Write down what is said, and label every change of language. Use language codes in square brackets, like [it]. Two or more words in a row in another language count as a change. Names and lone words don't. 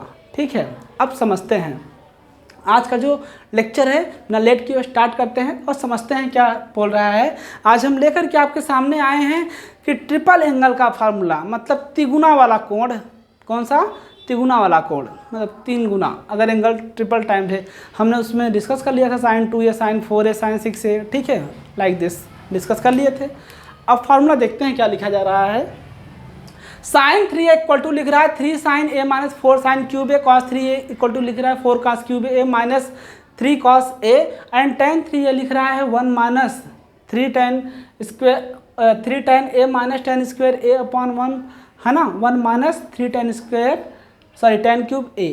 [hi] ठीक है, अब समझते हैं आज का जो लेक्चर है, ना लेट की स्टार्ट करते हैं और समझते हैं क्या बोल रहा है। आज हम लेकर के आपके सामने आए हैं कि [en] triple angle [hi] का फार्मूला, मतलब तिगुना वाला कोण। कौन सा? तिगुना वाला कोण, मतलब 3 गुना अगर [en] angle triple time [hi] है। हमने उसमें डिस्कस कर लिया था sin 2a, sin 4a, sin 6a। ठीक है, [en] like this discuss [hi] कर लिए थे। अब फार्मूला देखते हैं क्या लिखा जा रहा है। [en] sin 3a equal to [hi] लिख रहा है [en] 3 sin a minus 4 sin cube a, cos 3a equal to [hi] लिख रहा है [en] 4 cos cube a minus 3 cos a, and tan 3a [hi] लिख रहा है [en] 1 minus 3 tan a minus tan square a upon 1, [hi] है ना, [en] 1 minus 3 tan square tan cube a.